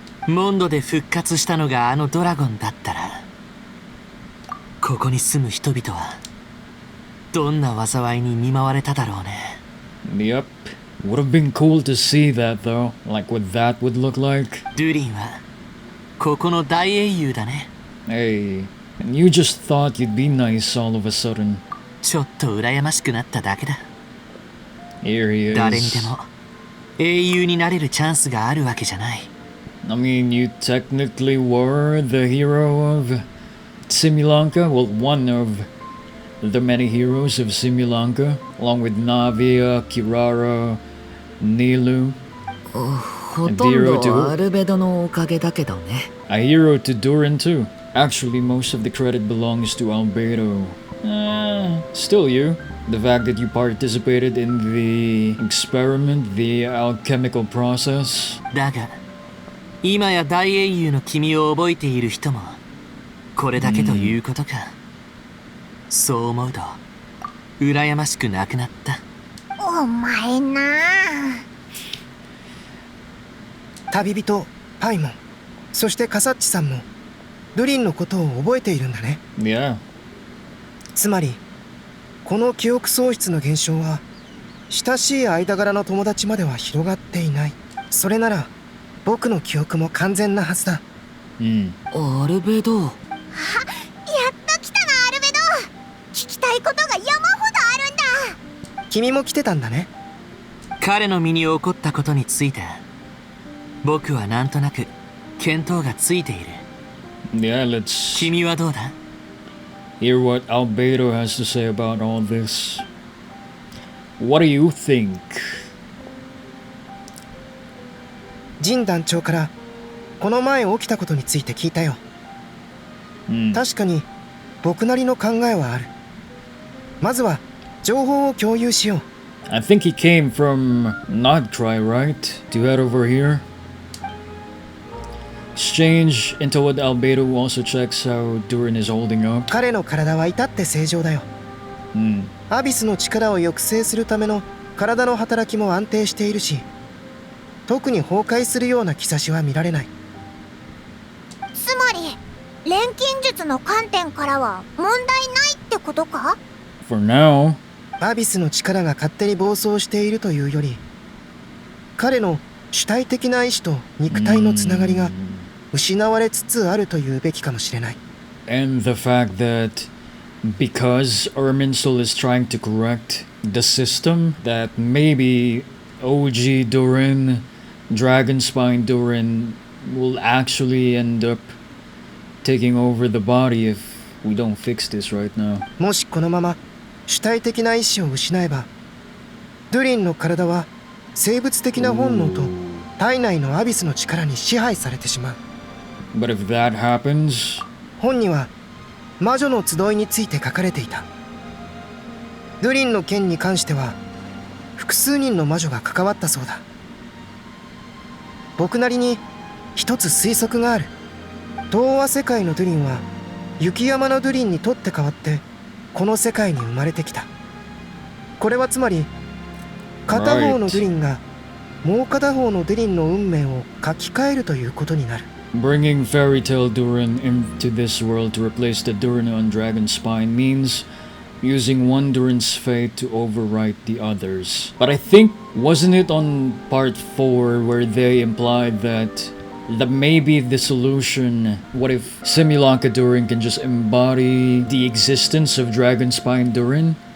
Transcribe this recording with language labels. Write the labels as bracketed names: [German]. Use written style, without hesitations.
[Japanese] モンドで復活したのがあのドラゴンだったら、ここに住む人々はどんな災いに見舞われただろうね。 [English] Yep. Would have been cool to see that though, like what that would look like. [Japanese] ドゥリンはここの大英雄だね。 [English] Hey, and you just thought you'd be nice all of a sudden. [Japanese] ちょっと羨ましくなっただけだ。 [English] Here he is. [Japanese] 誰にでも英雄になれるチャンスがあるわけじゃない。 [English] I mean, you technically were the hero of Simulanka. Well, one of the many heroes of Simulanka, along with Navia, Kirara, Nilu. [Japanese] ほとんどアルベドのおかげだけどね。 [English] A hero to Durin too. Actually, most of the credit belongs to Albedo. Still you. The fact that you participated in the experiment, the alchemical process. [Japanese] だが、今や大英雄の君を覚えている人もこれだけということか。そう思うと羨ましくなくなった。お前なあ。旅人パイモン、そしてカサッチさんもドゥリンのことを覚えているんだね。 [English] Yeah. [Japanese] つまりこの記憶喪失の現象は親しい間柄の友達までは広がっていない。それなら僕の記憶も完全なはずだ。アルベド。やっと来たな、アルベド。聞きたいことが山ほどあるんだ。君も来てたんだね。彼の身に起こったことについて僕はなんとなく見当がついている。 [English] Yeah, let's [Japanese] 君はどうだ？ [English] hear what Albedo has to say about all this. What do you think? [Japanese] ジン団長からこの前起きたことについて聞いたよ。確かに僕なりの考えはある。まずは情報を共有しよう。 [English] I think he came from Nogtry, right? To head over here. Exchange into what Albedo also checks how Durin is holding up. [Japanese] 彼の体は至って正常だよ。アビスの力を抑制するための体の働きも安定しているし、特に崩壊するような兆しは見られない。つまり錬金術の観点からは問題ないってことか？ [English] For now. [Japanese] アビスの力が勝手に暴走しているというより、彼の主体的な意志と肉体のつながりが失われつつあるというべきかもしれない。 [English] And the fact that because Erminsul is trying to correct the system, that maybe OG Durin, Dragonspine Durin will actually end up taking over the body if we don't fix this right now. [Japanese] もしこのまま主体的な意志を失えば、ドゥリンの体は生物的な本能と体内のアビスの力に支配されてしまう。 [English] But if that happens, [Japanese] 本には魔女の集いについて書かれていた。ドゥリンの件に関しては複数人の魔女が関わったそうだ。僕なりに一つ推測がある。東和世界のドゥリンは雪山のドゥリンにとって代わってこの世界に生まれてきた。これはつまり片方のドゥリンがもう片方のドゥリンの運命を書き換えるということになる。 [English] bringing Fairy Tale Durin into this world to replace the Durin on Dragonspine means using one Durin's fate to overwrite the others. But I think, wasn't it on part 4 where they implied that maybe the solution, what if Simulanka Durin can just embody the existence of Dragonspine Durin?